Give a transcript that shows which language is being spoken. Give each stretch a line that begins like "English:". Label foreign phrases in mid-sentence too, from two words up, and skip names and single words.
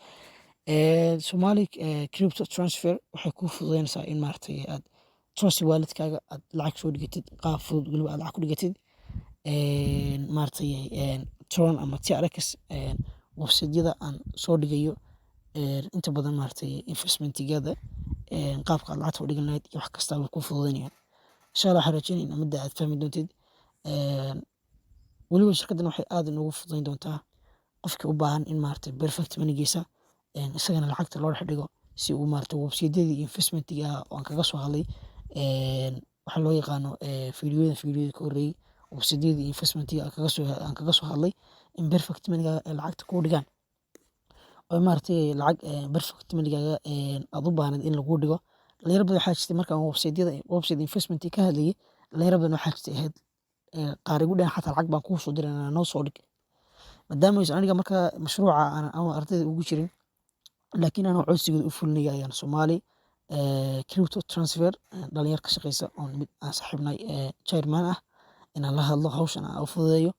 Somali: Somali Crypto Transfer waxay kuu fududeynaysaa in maaragtay aad trust wallet-kaaga aad lacag soo dhigatid qaab fudud waliba aad lacag ku dhigatid maaragtay Tron ama TRX website-yada aan soo dhigayo inta badan maaragtay investment-yada qaabka aad lacagta u dhigan lahayd iyo wax kasta wuu kuu fududeynayaan.
Arabic: insha Allah
Somali: waxaan rajeynayaa midda aad fahmi doontid waliba shirkaddan waxay aad inoogu fududeyn doontaa qofkii u baahan in maaragtay perfect money-giisa isagana lacagta loo dhex dhigo si uu maaragtay website-yadii investment-iga oo aan kaga soo hadlay waxa loo yaqaano fiidiyoyada ka horreeyay website-yadii investment-iga aan kaga soo hadlay in perfect money-ga lacagta kuu dhigaan oo maaragtay lacag perfect money-gaaga aad u baahnayd in lagu dhigo. dhalinyaro badan waxaa jirtay markaan
English: website investment
Somali: ka hadlayay dhalinyaro badan waxaa jirtay ahayd qaar igu dhahan xataa lacag baan kuu soo diray noo soo dhig maadaama aysan aniga markaa mashruuca aan ardayda ugu jirin laakiin anoo codsigooda u fulinaya ayaan Somali Crypto Transfer dhalinyar ka shaqeysa oo mid aan saaxiibnay chairman ah inaan la hadlo hawshan aan u fududeeyo.